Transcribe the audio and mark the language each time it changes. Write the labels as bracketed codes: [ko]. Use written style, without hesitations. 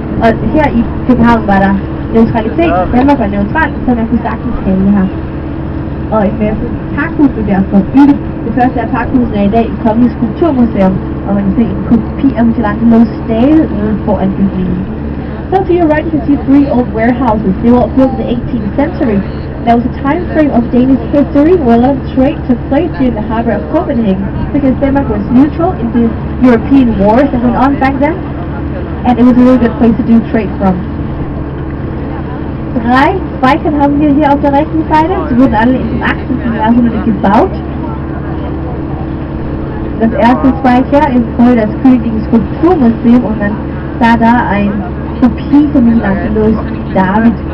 [da] Og her i København var der neutralitet. Danmark var neutral, så man kunne sagtens handle her. Og en masse pakhus blev derfor bygget. Det første af pakhusene er i dag et kongeligt skulpturmuseum, og man kan se en kopi af Michelangelos stave ude foran bygningen. [en] So to your right you can see 3 old warehouses. They were built in the 18th century. There was a time frame of Danish history where a lot of trade took place here in the harbor of Copenhagen, because Denmark was neutral in the European wars that went on back then, and it was a really good place to do trade from. [de] 3 Speichern haben wir hier auf der rechten Seite. Sie wurden alle in den 18. Jahrhundert gebaut. Das erste Speicher ist heute das Königliche Skulpturmuseum, und man sah da ein Kopie von Michelangelos David.